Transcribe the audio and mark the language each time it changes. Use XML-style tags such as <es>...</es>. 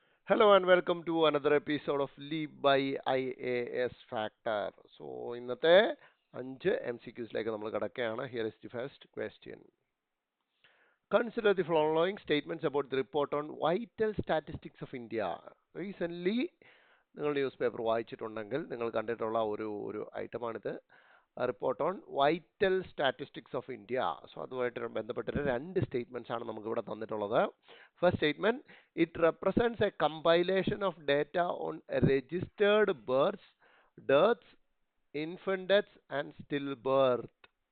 <en>Hello and welcome to another episode of Leap by IAS Factor.</en> <ml>ഇന്നത്തെ 5 MCQs നമ്മൾ കടക്കുകയാണ്.</ml> <en>Here is the first question. Consider the following statements about the report on vital statistics of India.</en> <ml>Recently, നിങ്ങൾ news paper വായിച്ചിട്ടുണ്ടെങ്കിൽ നിങ്ങൾ കണ്ടിട്ടുള്ള ഒരു ഐറ്റമാണിത്. Report on vital statistics of India. So അതുമായിട്ട് ബന്ധപ്പെട്ടിട്ട് രണ്ട് സ്റ്റേറ്റ്മെന്റ്സ് ആണ് നമുക്ക് ഇവിടെ തന്നിട്ടുള്ളത്.</ml> <en>First statement, it represents a compilation of data on registered birth, deaths, infant deaths and still birth.</en>